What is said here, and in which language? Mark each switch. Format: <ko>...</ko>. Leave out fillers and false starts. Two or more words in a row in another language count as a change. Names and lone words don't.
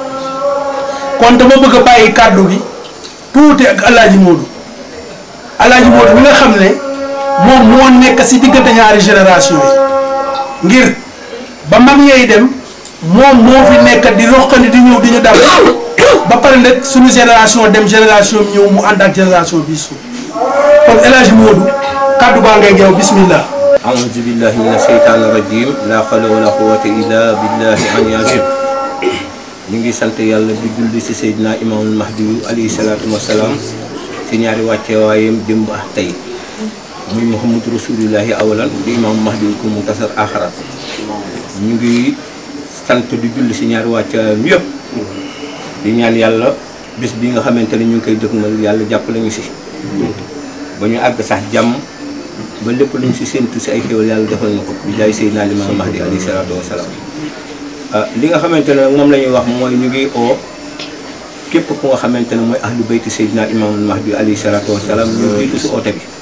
<wo>kon dama bëgg a bàyyi kàddu gi tuuti ak Alaaji Modou bi nga xam ne moom moo nekk si diggante ñaari génération yi ngir ba mag ñooy dem moom moo fi nekk di roqani di ñëw di ñu dal ba pare nag suñu génération dem génération ñëw mu ànd ak génération bii suuf kon Alaaji Modou kàddu baa ngay geew bismillah.</wo> <ar>أعوذ بالله من الشيطان الرجيم لا حول ولا قوة إلا بالله العلي العظيم</ar> <wo>ñu ngi sant yàlla di julli ci Seydina Imaamul Mahdi</wo> <ar>عليه الصلاة والسلام</ar> <wo>ci ñaari wàcceewaayam démb ak tey muy</wo> <ar>محمد رسول الله أولا</ar> <wo>di Imaamul Mahdi ku mu tasar axarat ñu ngi sant di julli ci ñaari wàcceewaayam yëpp di ñaan yàlla bis bi nga xamante ne ñu ngi koy dëgmal yàlla jàppale ñu ci ba ñu àgg sax jàmm ba lépp luñ ci séentu ci ay xéwal yàlla defal na ko bi jaay Seydina Imaamul Mahdi</wo> <ar>عليه الصلاة والسلام</ar> <wo>li nga xamante ne moom la ñuy wax mooy ñu ngi oo képp ku nga xamante ne mooy</wo> <ar>أهل بيت</ar> <wo>Seydina Imaamul Mahdi</wo> <ar>عليه الصلاة والسلام</ar> <wo>ñu jiitu si oote bi</wo>